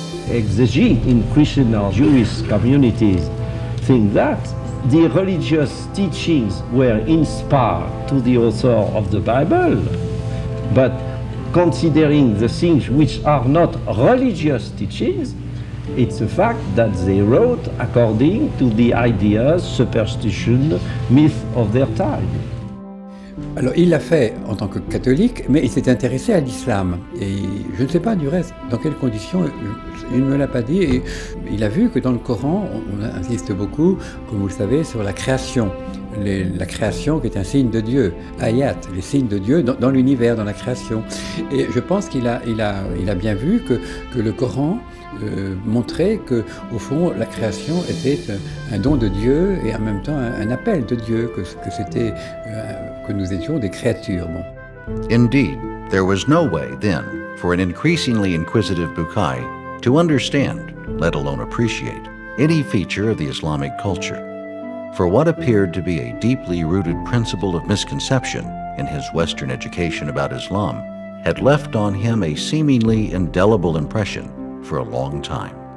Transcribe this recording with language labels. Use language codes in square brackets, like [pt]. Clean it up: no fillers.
[en] Exegetes in Christian or Jewish communities think that the religious teachings were inspired to the author of the Bible, but considering the things which are not religious teachings, it's a fact that they wrote according to the ideas, superstition, myth of their time. [fr] Alors, il l'a fait en tant que catholique, mais il s'est intéressé à l'islam. Et je ne sais pas du reste, dans quelles conditions, il ne me l'a pas dit. Et il a vu que dans le Coran, on insiste beaucoup, comme vous le savez, sur la création. La création qui est un signe de Dieu, ayat, les signes de Dieu dans l'univers, dans la création. Et je pense qu'il a bien vu que le Coran montrait que, au fond, la création était un don de Dieu et en même temps un appel de Dieu, que nous étions des créatures. Bon. [en] Indeed, there was no way then for an increasingly inquisitive Bucaille to understand, let alone appreciate, any feature of the Islamic culture. For what appeared to be a deeply rooted principle of misconception in his Western education about Islam had left on him a seemingly indelible impression for a long time.